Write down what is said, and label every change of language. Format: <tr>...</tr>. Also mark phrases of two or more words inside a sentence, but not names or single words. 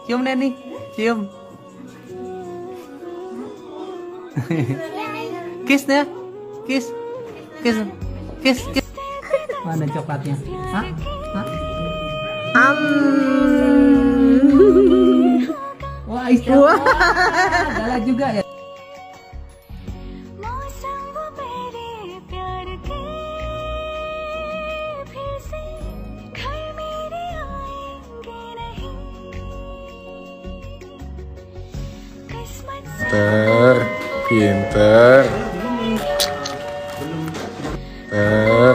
<id>Cium Neni, cium. Kiss ya,</id> <en>kiss, kiss, kiss, kiss.</en> <id>Mana coklatnya? Hah? Hah? Wah, istilah. Galak juga ya.</id> <hi>मौसम वो मेरे प्यार के फिर से घर मेरे आएंगे नहीं किस्मत से</hi> <id>Pinter. Pinter. Pinter.</id>